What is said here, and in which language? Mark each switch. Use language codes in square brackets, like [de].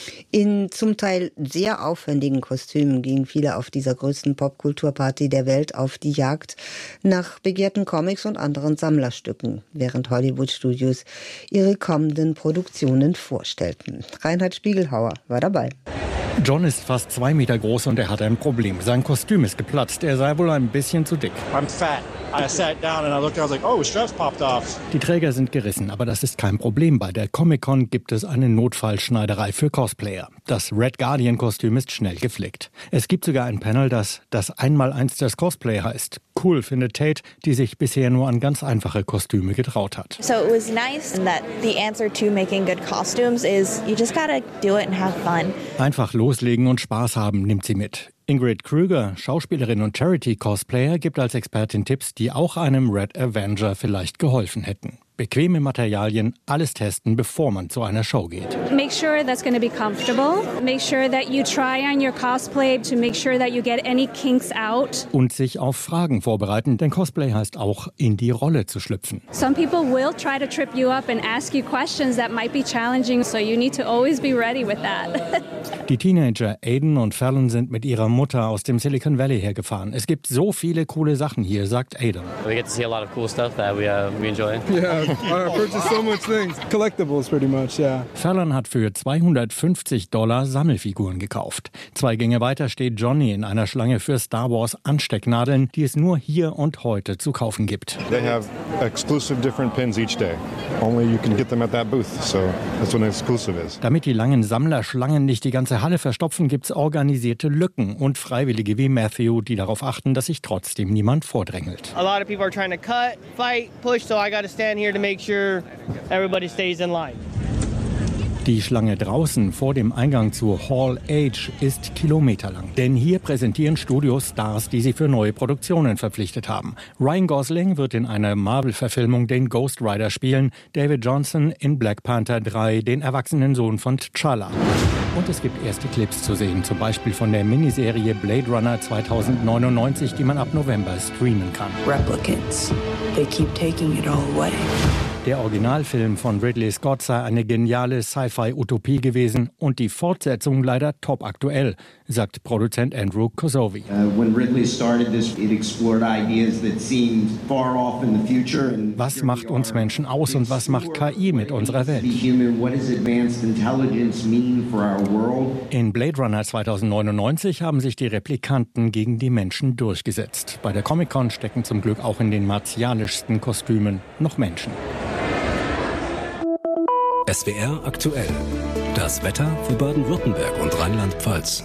[de] In zum Teil sehr aufwendigen Kostümen gingen viele auf dieser größten Popkulturparty der Welt auf die Jagd nach begehrten Comics und anderen Sammlerstücken, während Hollywood-Studios ihre kommenden Produktionen vorstellten. Reinhard Spiegelhauer war dabei. John ist fast 2 Meter groß und er hat ein Problem. Sein Kostüm ist geplatzt. Er sei wohl ein bisschen zu dick. [en] I'm fat. I sat down and I looked and I was like, oh, straps popped off. [de] Die Träger sind gerissen, aber das ist kein Problem. Bei der Comic-Con gibt es eine Notfallschneiderei für Cosplayer. Das Red Guardian-Kostüm ist schnell geflickt. Es gibt sogar ein Panel, das 1x1 das Cosplay heißt. Cool, findet Tate, die sich bisher nur an ganz einfache Kostüme getraut hat. [en] So it was nice that the answer to making good costumes is you just gotta do it and have fun. [de] Einfach loslegen und Spaß haben, nimmt sie mit. Ingrid Krüger, Schauspielerin und Charity-Cosplayer, gibt als Expertin Tipps, die auch einem Red Avenger vielleicht geholfen hätten. bequeme Materialien, alles testen, bevor man zu einer Show geht. [en] Make sure that's going to be comfortable. Make sure that you try on your cosplay to make sure that you get any kinks out. [de] Und sich auf Fragen vorbereiten, denn Cosplay heißt auch, in die Rolle zu schlüpfen. [en] Some people will try to trip you up and ask you questions that might be challenging, so you need to always be ready with that. [de] Die Teenager Aiden und Fallon sind mit ihrer Mutter aus dem Silicon Valley hergefahren. Es gibt so viele coole Sachen hier, sagt Aiden. [en] We get to see a lot of cool stuff that we enjoy. Yeah, I purchased so much things. Collectibles pretty much, yeah. [de] Fallon hat für $250 Sammelfiguren gekauft. Zwei Gänge weiter steht Johnny in einer Schlange für Star Wars Anstecknadeln, die es nur hier und heute zu kaufen gibt. [en] They have exclusive different pins each day. Only you can get them at that booth, so that's what an exclusive is. [de] Damit die langen Sammlerschlangen nicht die ganze Halle verstopfen, gibt's organisierte Lücken und Freiwillige wie Matthew, die darauf achten, dass sich trotzdem niemand vordrängelt. [en] A lot of people are trying to cut, fight, push, so I gotta stand here to make sure everybody stays in line. [de] Die Schlange draußen vor dem Eingang zur Hall H ist kilometerlang. Denn hier präsentieren Studios Stars, die sie für neue Produktionen verpflichtet haben. Ryan Gosling wird in einer Marvel-Verfilmung den Ghost Rider spielen, David Johnson in Black Panther 3 den erwachsenen Sohn von T'Challa. Und es gibt erste Clips zu sehen, zum Beispiel von der Miniserie Blade Runner 2099, die man ab November streamen kann. [en] Replicants, they keep taking it all away. [de] Der Originalfilm von Ridley Scott sei eine geniale Sci-Fi-Utopie gewesen und die Fortsetzung leider topaktuell, sagt Produzent Andrew Kosovi. [en] When Ridley started this, it explored ideas that seemed far off in the future. [de] Was macht uns Menschen aus und was macht KI mit unserer Welt? [en] What does advanced intelligence mean for our world? [de] In Blade Runner 2099 haben sich die Replikanten gegen die Menschen durchgesetzt. Bei der Comic-Con stecken zum Glück auch in den martialischsten Kostümen noch Menschen. SWR aktuell. Das Wetter für Baden-Württemberg und Rheinland-Pfalz.